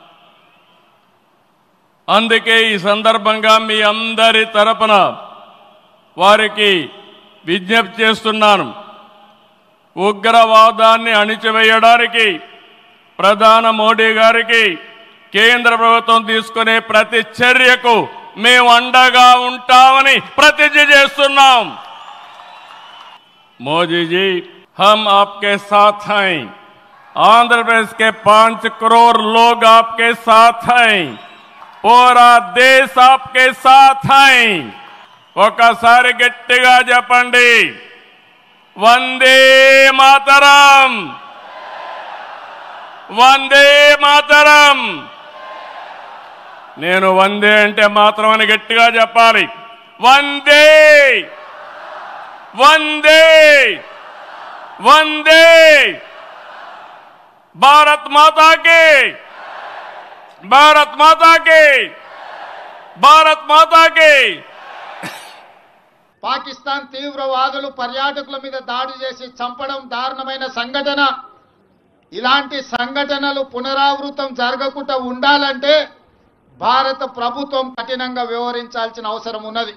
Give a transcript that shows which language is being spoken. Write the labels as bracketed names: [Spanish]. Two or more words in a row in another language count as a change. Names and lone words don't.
[Telugu] అందుకే ఈ సందర్భంగా మీ అందరి తరపున వారికి విజ్ఞప్తి చేస్తున్నాను. ఉగ్రవాదాన్ని అణిచివేయడానికి ప్రధాని మోడీ గారికి కేంద్ర ప్రభుత్వం తీసుకునే ప్రతి చర్యకు మేము అండగా ఉంటామని ప్రతిజ్ఞ చేస్తున్నాం। [Hindi] मोदी जी, हम आपके साथ हैं। आंध्र प्रदेश के 5 करोड़ लोग आपके साथ हैं। पूरा देश आपके साथ हैं। [Telugu] ఒకసారి గట్టిగా చెప్పండి, వందే మాతరం, వందే మాతరం। నేను వందే అంటే మాత్రం అని గట్టిగా చెప్పాలి। వందే వందే వందే, [Hindi] भारत माता की, भारत माता की, भारत माता की। [Telugu] పాకిస్తాన్ తీవ్రవాదులు పర్యాటకుల మీద దాడి చేసి చంపడం దారుణమైన సంఘటన। ఇలాంటి సంఘటనలు పునరావృతం జరగకుండా ఉండాలంటే భారత ప్రభుత్వం కఠినంగా వ్యవహరించాల్సిన అవసరం ఉన్నది।